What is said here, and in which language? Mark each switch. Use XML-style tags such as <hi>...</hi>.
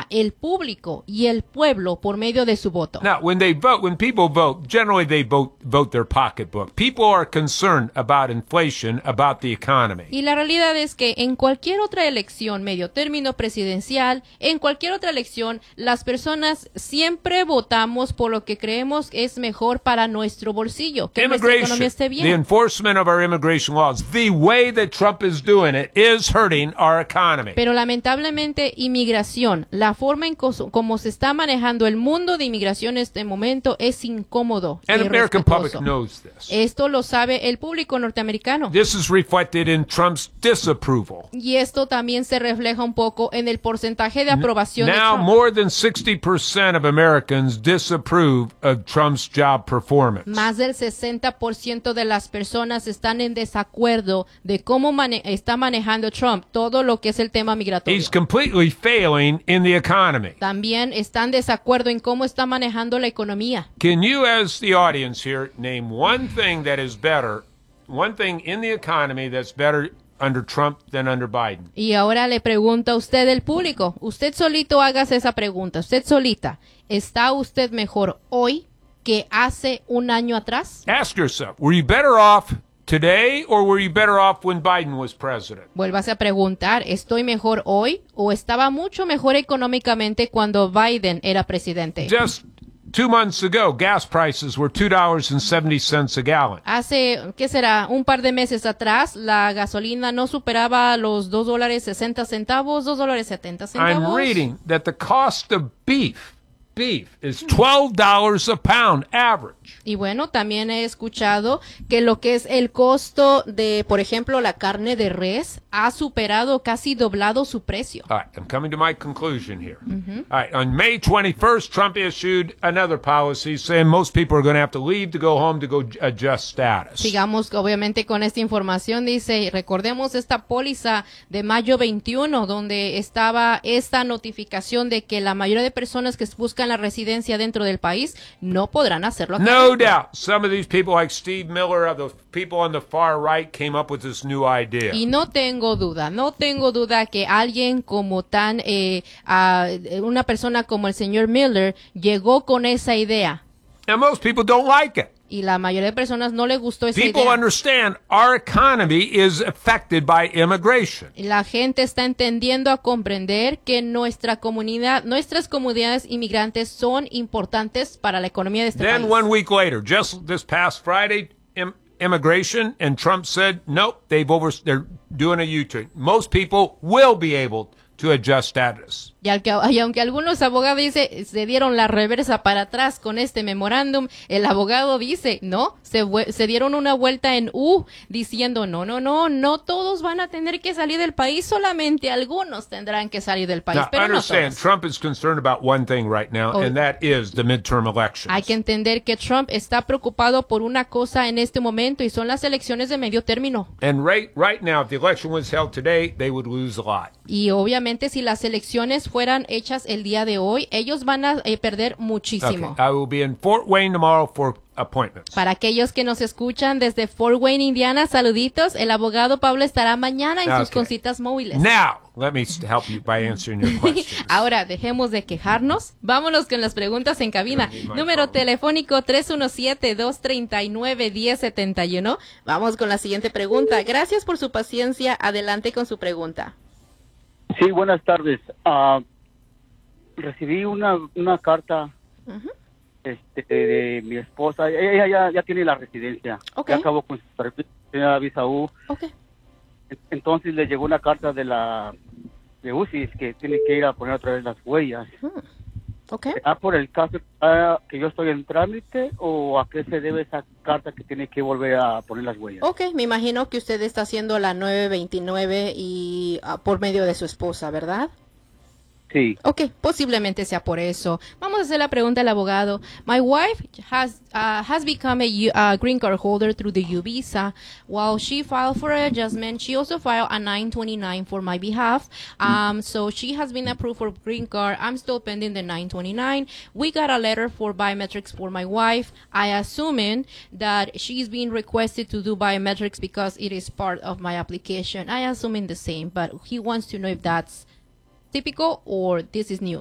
<es>el público y el pueblo por medio de su voto.</es> <en>Now, when they vote, when people vote, generally they vote their pocketbook. People are concerned about inflation, about the economy.</en> <es>Y la realidad es que en cualquier otra elección, medio término presidencial, en cualquier otra elección, las personas siempre votamos por lo que creemos es mejor para nuestro bolsillo, que nuestra economía esté bien.</es> <en>The enforcement of our immigration laws, the way that Trump is doing it, is hurting our economy.</en> <es>Pero lamentablemente, inmigración, la forma en como se está manejando el mundo de inmigración en este momento es incómodo.</es> <en>And American public knows this.</en> <es>Esto lo sabe el público norteamericano.</es> <en>This is reflected in Trump's disapproval.</en> <es>Y esto también se refleja un poco en el porcentaje de aprobación de Trump.</es> <en>Now more than 60% of Americans disapprove of Trump's job performance.</en> <es>Más del 60% de las personas están en desacuerdo de cómo está manejando Trump todo lo que es el tema migratorio.</es> <en>He's completely failing in the economy.</en> <es>También están de acuerdo en cómo está manejando la economía.</es> <en>Can you, as the audience here, name one thing that is better, one thing in the economy that's better under Trump than under Biden?</en> <es>Y ahora le pregunto a usted, el público, usted solito hágase esa pregunta, usted solita, ¿está usted mejor hoy que hace un año atrás?</es> <en>Ask yourself, were you better off today or were you better off when Biden was president?</en> <es>Vuélvase a preguntar, ¿estoy mejor hoy o estaba mucho mejor económicamente cuando Biden era presidente?</es> <en>Just 2 months ago, gas prices were $2.70 a gallon.</en> <es>Hace, ¿qué será? Un par de meses atrás, la gasolina no superaba los $2.60, $2.70.</es> <en>I'm reading that the cost of beef is $12 a pound average.</en> <es>Y bueno, también he escuchado que lo que es el costo de, por ejemplo, la carne de res ha superado, casi doblado su precio.</es> <en>All right, I'm coming to my conclusion here. Mm-hmm. All right, on May 21st, Trump issued another policy saying most people are going to have to leave to go home to go adjust status.</en> <es>Sigamos, obviamente, con esta información. Dice, recordemos esta póliza de mayo 21, donde estaba esta notificación de que la mayoría de personas que buscan la residencia dentro del país no podrán hacerlo acá.</es> <en>No doubt, some of these people like Steve Miller of the people on the far right came up with this new idea.</en> <es>Y no tengo duda que alguien como tan una persona como el señor Miller llegó con esa idea.</es> <en>And most people don't like it.</en> <es>Y la mayoría de personas no le gustó esa idea.</es> <en>People understand our economy is affected by immigration.</en> <es>La gente está entendiendo a comprender que nuestras comunidades inmigrantes son importantes para la economía de este país.</es> <en>Then 1 week later, just this past Friday, immigration and Trump said, nope, they're doing a U-turn. Most people will be able to adjust status.</en> <es>Y aunque algunos abogados dicen, se dieron la reversa para atrás con este memorándum, el abogado dice, no, se dieron una vuelta en U, diciendo, no todos van a tener que salir del país, solamente algunos tendrán que salir del país,</es> <en>now,</en> <es>pero</es> <en>understand,</en> <es>no todos.</es> <en>Trump is concerned about one thing right now, and that is the midterm elections.</en> <es>Hay que entender que Trump está preocupado por una cosa en este momento, y son las elecciones de medio término.</es> <en>And right now, if the election was held today, they would lose a lot.</en> <es>Y obviamente, si las elecciones fueran hechas el día de hoy, ellos van a perder muchísimo.</es> <en>Okay, I will be in Fort Wayne tomorrow for appointments.</en> <es>Para aquellos que nos escuchan desde Fort Wayne, Indiana, saluditos. El abogado Pablo estará mañana en sus concitas móviles. Now, let me help you by answering your questions. Ahora, dejemos de quejarnos. Vámonos con las preguntas en cabina. Número telefónico 317-239-1071. Vamos con la siguiente pregunta. Gracias por su paciencia. Adelante con su pregunta. Sí, buenas tardes. Recibí una carta, uh-huh, de mi esposa. Ella ya tiene la residencia. Okay. Ya acabó con su primera visa U. Okay. Entonces le llegó una carta de UCIS que tiene que ir a poner otra vez las huellas. Uh-huh. Okay. ¿Será por el caso que yo estoy en trámite o a qué se debe esa carta que tiene que volver a poner las huellas? Ok, me imagino que usted está haciendo la 929 y por medio de su esposa, ¿verdad? Sí. Ok, posiblemente sea por eso. Vamos a hacer la pregunta al abogado.</es> <en>My wife has become a green card holder through the U visa. While she filed for an adjustment, she also filed a 929 for my behalf. So she has been approved for green card. I'm still pending the 929. We got a letter for biometrics for my wife. I assuming that she's being requested to do biometrics because it is part of my application. I assuming the same, but he wants to know if that's typical or this is new.</en>